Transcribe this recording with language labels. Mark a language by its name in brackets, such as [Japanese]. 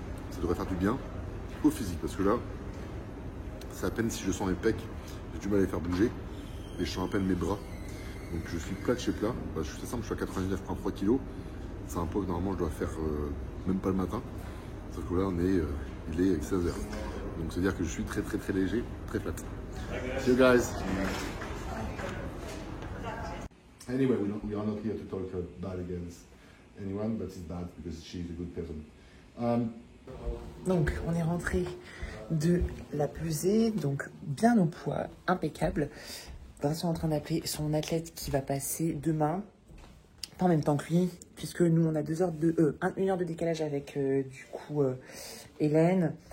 [French] Ça devrait faire du bien au physique, parce que là, c'est à peine si je sens mes pecs, j'ai du mal à les faire bouger, et je sens à peine mes bras. Donc je suis plat de chez plat, je suis simple, je suis à 99,3 kg. C'est un poids que normalement je dois faire même pas le matin. Sauf que là il est 16h. Donc c'est à dire que je suis très léger, très flat. [English] See you guys. Anyway, we are not here to talk bad against anyone, but it's bad because she's a good person. [French] Donc on est rentré de la pesée, donc bien au poids, impeccable. Vincent est en train d'appeler son athlète qui va passer demain, pas en même temps que lui, puisque nous on a 1 heure de décalage avec du coup Hélène.